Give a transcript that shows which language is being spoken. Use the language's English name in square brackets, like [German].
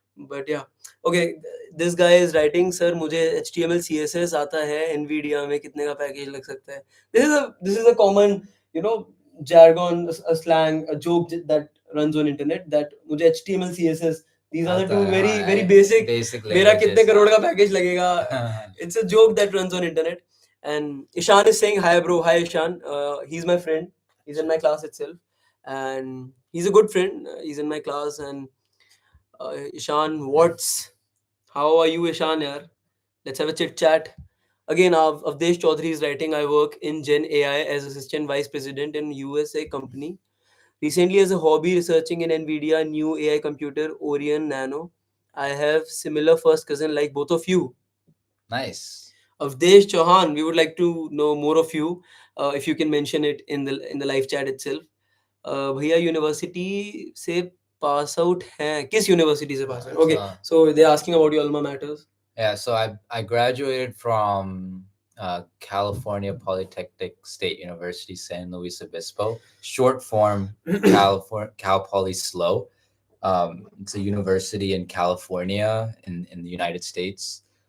[English] But yeah, okay, this guy is writing, sir, [Hindi] मुझे HTML CSS आता है, Nvidia में कितने का पैकेज लग सकता है. [English] This is a common, you know, jargon, a slang, a joke that runs on internet, that मुझे HTML CSS, these are the two very very basic. [Hindi] मेरा कितने करोड़ का पैकेज लगेगा. [English] It's a joke that runs on internet. And Ishan is saying hi, bro. Hi, Ishan. He's my friend. He's in my class itself, and he's a good friend. He's in my class, and Ishan, how are you, Ishan? Yaar? Let's have a chit chat. Again, Avdesh Chaudhary is writing. I work in Gen AI as assistant vice president in USA company. Recently, as a hobby, researching in Nvidia new AI computer Orion Nano. I have similar first cousin like both of you. nice. Avdesh Chauhan, we would like to know more of you. If you can mention it in the live chat itself. [Hindi] भैया university से pass out हैं, किस university से pass out? [English] Okay, so they're asking about your alma maters. Yeah, so I graduated from California Polytechnic State University, San Luis Obispo. Short form, Cal Poly SLO. It's a university in California in the United States.